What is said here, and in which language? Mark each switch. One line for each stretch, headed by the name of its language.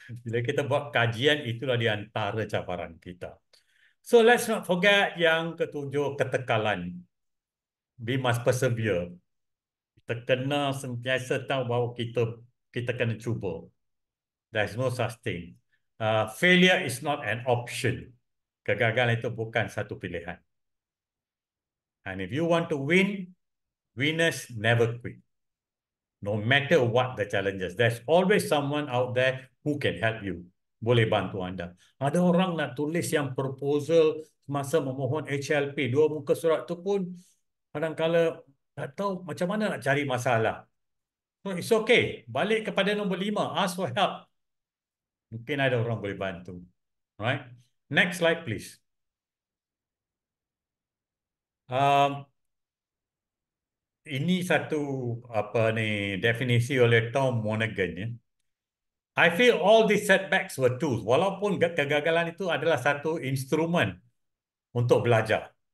Malay: Bila kita buat kajian, itulah di antara cabaran kita.
English: So let's not forget
Malay: yang ketujuh, ketekalan.
English: We must persevere.
Malay: Kita kena sentiasa tahu bahawa kita kena cuba.
English: There's no such thing. Failure is not an option.
Malay: Kegagalan itu bukan satu pilihan.
English: And if you want to win, winners never quit. No matter what the challenges, there's always someone out there who can help you.
Malay: Boleh bantu anda. Ada orang nak tulis yang proposal masa memohon HLP, 2 muka surat tu pun kadang-kala tak tahu macam mana nak cari masalah.
English: So it's okay.
Malay: Balik kepada nombor 5,
English: ask for help.
Malay: Mungkin ada orang boleh bantu.
English: Right? Next slide please.
Malay: Ini satu definisi oleh Tom Monaghan ya.
English: I feel all these setbacks were tools.
Malay: Walaupun kegagalan itu adalah satu instrumen untuk belajar.